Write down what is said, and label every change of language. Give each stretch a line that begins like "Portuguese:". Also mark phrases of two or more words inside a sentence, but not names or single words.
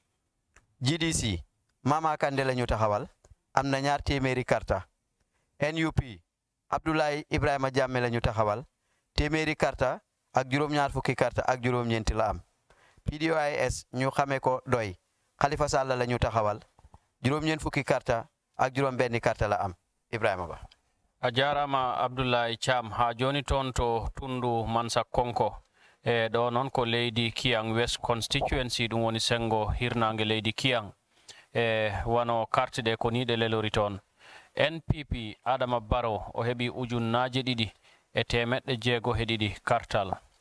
Wolof: GDC Mama Kande la ñu taxawal am na ñaar téeméeri karta NUP Abdoulaye Ibrahima Jammeh la ñu taxawal téeméeri karta ak juróom ñaar fukki karta ak juróom ñeenti la am PDOIS ñu xamee ko doy Khalifa Sall la ñu taxawal juróom ñeent fukki karta ak juróom benni karta la am Ibrahima Ba
Fula: a jarama Abdoulaye Cham ha joni toon to tundu Mansa Konko e ɗo noon ko leydi Kiang West Constituency ɗum woni sengo hirnange leydi Kiang e wano carte ɗe ko ni ɗe lelori toon NPP Adama Barrow o heɓi ujunnaje ɗiɗi e temeɗɗe jeego e ɗiɗi kartal